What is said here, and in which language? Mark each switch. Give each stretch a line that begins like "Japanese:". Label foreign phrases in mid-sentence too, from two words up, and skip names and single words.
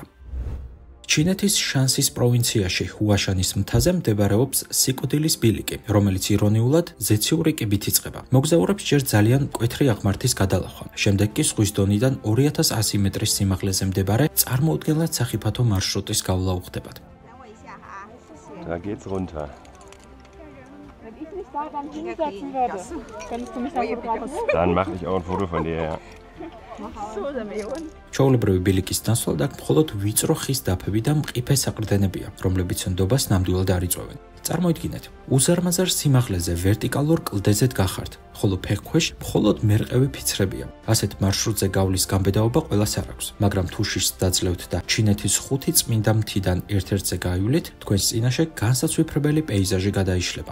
Georgian: ჩინეთის შანსის პროვინციაში ჰუაშანის მთაზე მდებარეობს სიკვდილის ბილიკი, რომელიც ირონიულად ზეციური კიბით იწყება. მოგზაურებს ჯერ ძალიან მკვეთრი აღმართის გადალახვა. შემდეგ კი ზღვის დონიდან 2100 მეტრის სიმაღლეზე მდებარე წარმოუდგენლად სახიფათო მარშრუტის გავლა უხდებათ.
German: Da geht's runter. Wenn ich mich da dann hinsetzen würde, könntest du mich dann fotografieren? Dann mache ich auch ein Foto von dir, ja.
Georgian: ჩაოლებრივი ბილიკის ნაცვლად აქ მხოლოდ ვიწრო ხის დაფები და მყიფე საყრდენებია, რომლებიც ნდობას ნამდვილად არ იწვევენ. წარმოიდგინეთ, უზარმაზარ სიმაღლეზე ვერტიკალურ კლდეზედ გახართ, ხოლო ფეხქვეშ მხოლოდ მერყევი ფიცრებია. ასეთ მარშრუტზე გავლის გამბედაობა ყველას არ აქვს, მაგრამ თუ შიშს დაძლევთ და ჩინეთის 5 წმინდა მთიდან ერთ-ერთზე გაივლით, თქვენს წინაშე განსაცვიფრებელი პეიზაჟი გადაიშლება.